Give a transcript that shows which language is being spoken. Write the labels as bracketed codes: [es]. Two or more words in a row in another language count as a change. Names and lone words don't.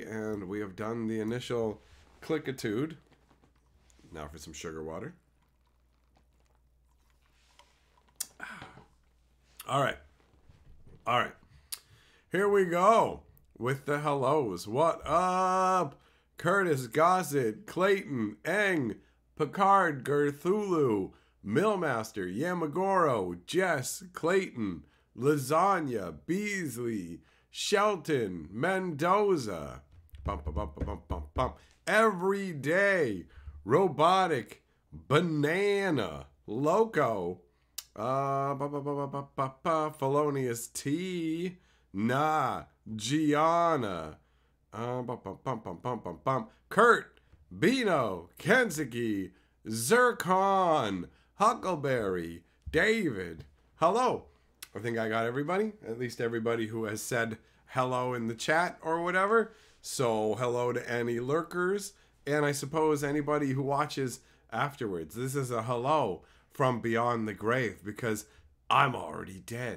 [en] And we have done the initial clickitude. Now for some sugar water. All right. All right. Here we go with the hellos. What up? Curtis, Gossett, Clayton, Eng, Picard, Gerthulu, Millmaster, Yamagoro, Jess, Clayton, Lasagna, Beasley, Shelton, Mendoza, bum, bum, bum, bum, bum, bum. Every day, Robotic, Banana, Loco, Felonious T, Nah, Gianna, Kurt, Bino, Kensuke, Zircon, Huckleberry, David. Hello. I think I got everybody. At least everybody who has said hello in the chat or whatever. So hello to any lurkers. And I suppose anybody who watches afterwards. This is a hello from beyond the grave because I'm already dead.